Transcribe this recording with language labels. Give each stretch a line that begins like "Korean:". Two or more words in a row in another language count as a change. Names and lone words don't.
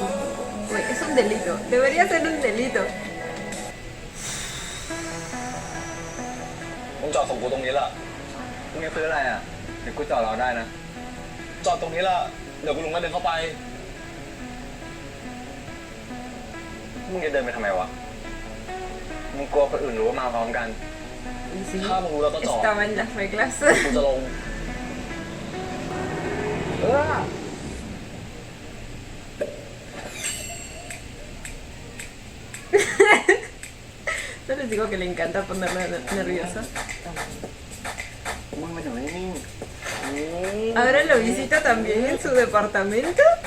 Spanish: Uy, es un delito. Debería ser un delito.
Thai: ผมจอดส่งกูตรงนี้ละมึงจะซื้ออะไรอ่ะเดี๋ยวกูจอดรอได้นะจอดตรงนี้ละเดี๋ยวกูลุงมาเดินเข้าไปมึงจะเดินไปทำไมวะมึงกลัวคนอื่นรู้ว่ามาพร้อมกัน
Spanish: Y sí,
Thai: ถ้ามึงรู้แล้วก็จอด
Spanish: estaba en las reglas.
Thai: กูจะลง
Spanish: No les digo que le encanta ponerme nerviosa. Ahora lo visita también en su departamento.